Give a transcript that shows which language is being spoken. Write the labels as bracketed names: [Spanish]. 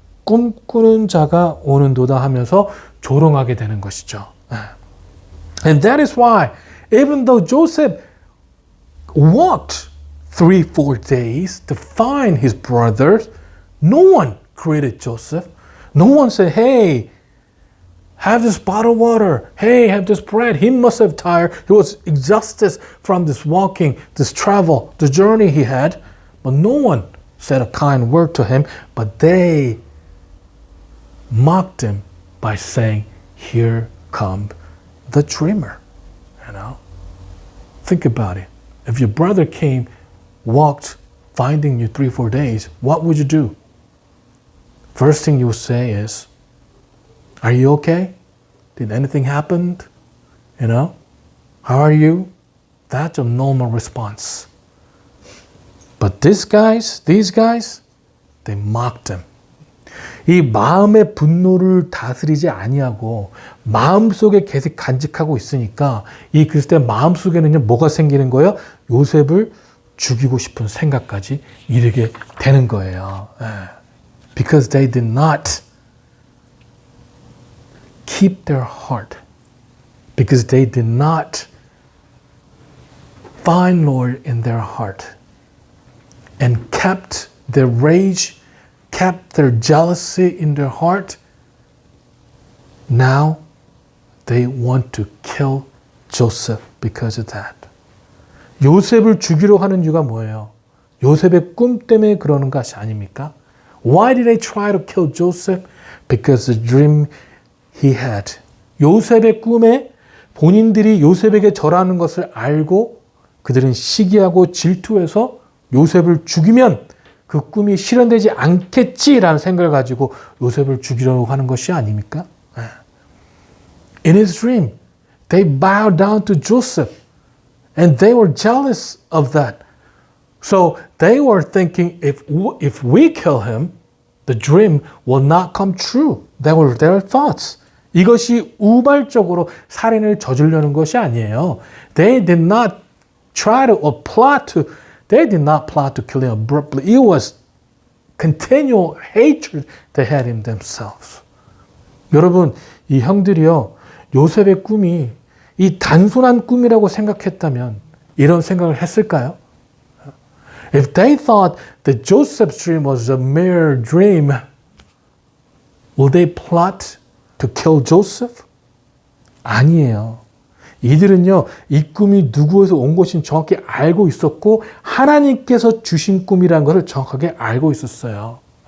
[Korean] 꿈꾸는 자가 오는도다 하면서 조롱하게 되는 것이죠. [English] And that is why, even though Joseph walked 3-4 days to find his brothers, no one greeted Joseph. No one said, hey, have this bottled water. Hey, have this bread. He must have tired. He was exhausted from this walking, this travel, the journey he had. But no one said a kind word to him, but they mocked him by saying, here comes the dreamer. You know? Think about it. If your brother came, walked, finding you 3-4 days, what would you do? First thing you would say is, are you okay? Did anything happen? You know? How are you? That's a normal response. But these guys, they mocked him. [Korean] 이 마음의 분노를 다스리지 아니하고 마음속에 계속 간직하고 있으니까 이 그리스도의 마음속에는요, 뭐가 생기는 거예요? 요셉을 죽이고 싶은 생각까지 이르게 되는 거예요. [English] Because they did not keep their heart because they did not find Lord in their heart and kept their rage, kept their jealousy in their heart. Now they want to kill Joseph because of that. [Korean] 요셉을 죽이려 하는 이유가 뭐예요? 요셉의 꿈 때문에 그러는 것이 아닙니까? [English] Why did they try to kill Joseph? Because the dream he had. [Korean] 요셉의 꿈에 본인들이 요셉에게 절하는 것을 알고 그들은 시기하고 질투해서 요셉을 죽이면 그 꿈이 실현되지 않겠지라는 생각을 가지고 요셉을 죽이려고 하는 것이 아닙니까? [English] In his dream, they bowed down to Joseph and they were jealous of that. So they were thinking, if we kill him, the dream will not come true. That were their thoughts. [Korean] 이것이 우발적으로 살인을 저지르려는 것이 아니에요. [English] They did not try to they did not plot to kill him abruptly. It was continual hatred they had in themselves. [Korean] 여러분, 이 형들이요, 요셉의 꿈이 이 단순한 꿈이라고 생각했다면 이런 생각을 했을까요? [English] If they thought that Joseph's dream was a mere dream, will they plot to kill Joseph? [Korean] 아니에요. 이들은요, 이 꿈이 누구에서 온 것인지 정확히 알고 있었고 하나님께서 주신 꿈이라는 것을 정확하게 알고 있었어요.